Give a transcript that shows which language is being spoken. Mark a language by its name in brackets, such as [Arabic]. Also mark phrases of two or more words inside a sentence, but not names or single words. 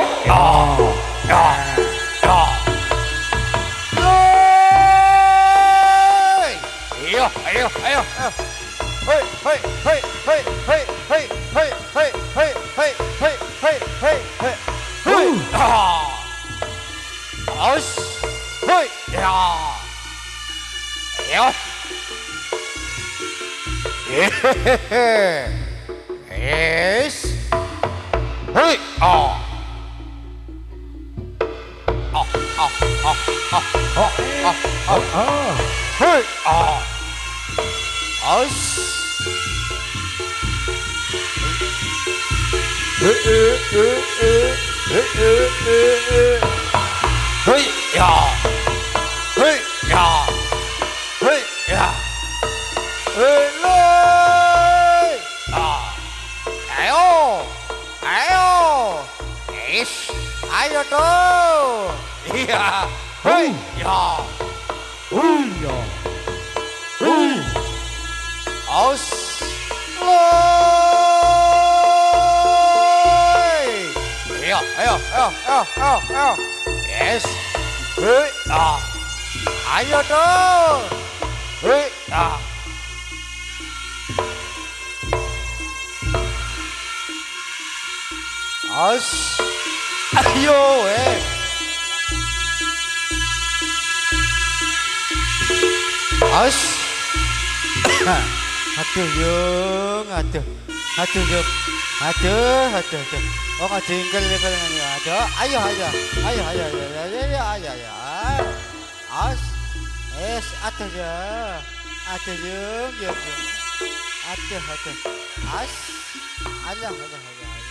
[Indonesian] Ayo, ayo, ayo. Hei, hei, hei, hei, hei, hei, hei, hei, hei, hei, hei, hei, hei, hei. Hei. Aus. Hei. Ya. Ayo. Hehehe. Yes. Hei. Oh. Oh, oh, oh, oh, oh, oh, oh. Hei. Oh. Aus. Hei, ya. Hei, ya. Hei, ya. Hei. Ah. Ayo. Ayo. Is. Ayo tuh. Iya. Hei, ya. Iya. Aus. Loi. Ayo, ayo, ayo, ayo, ayo, ayo. Yes. Hei, ah. Ayo tuh. Hei, ah. Aus. Ayo, Aus. Aduh yung, aduh, aduh yung, aduh, aduh, aduh. Oh ngajengkel level ini, aduh, ayo, ayo, ayo, ayo, ayo, ayo, ayo, ayo, ayo, Aus, aduh ya, aduh yung, aduh, aduh, Aus, ayo, ayo, ayo.